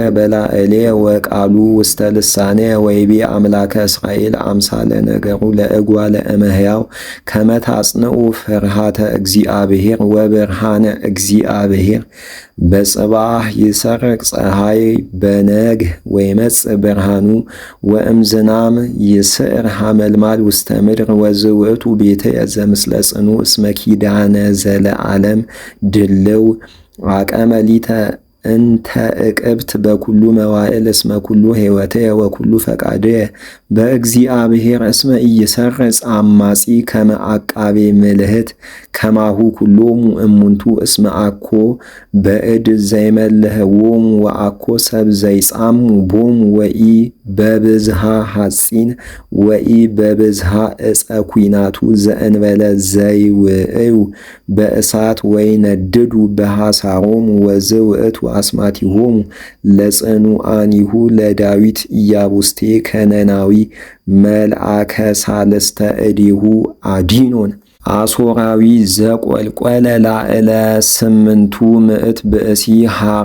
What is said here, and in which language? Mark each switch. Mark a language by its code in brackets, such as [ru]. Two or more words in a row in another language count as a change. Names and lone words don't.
[gez] በላዕሌ ወቃሉ ውስተ ልሳኔ ወይቤ አምላከ እስራኤል አምሳለ ነገሩ ለእጓለ እመሕያው ከመ ታጽንዑ ፍርሃተ እግዚአብሔር ወብርሃነ እግዚአብሔር በጽባሕ ይሰርቅ ፀሐይ በነግህ ወይመጽእ ብርሃኑ ወእምዝናም ይስዕር ሐመልማል ውስተ ምድር ወዝውእቱ ቤትየ ዘምስለ ጽኑዕ እስመ ኪዳነ ዘለዓለም ድልው አቀመ ሊተ እንተ እቅብት በኩሉ መዋዕል እስመ ኩሉ ሕይወትየ ወኩሉ ፈቃድየ በእግዚአብሔር እስመ ኢይሰርጽ አማጺ ከመ አቃቤ ምልህት ከማሁ ኩሎሙ እሙንቱ እስመ አኮ በእድ ዘይመልህዎሙ ወአኮ ሰብ ዘይጻሙ ቦሙ ወኢ በብዝሃ ሐጺን ወኢ በብዝሃ ዕፀ ኩናቱ ዘእንበለ ዘይውዕዩ በእሳት ወይነድዱ በሐሳሮሙ ወዝውእቱ አስማቲሆሙ ለጽኑዓኒሁ ለዳዊት ኢያቡስቴ ከነናዊ መልአከ ሳልስተ እዴሁ አዲኖን አሦራዊ ዘቈልቈለ ላዕለ ስምንቱ ምዕት ብእሲ ሐራ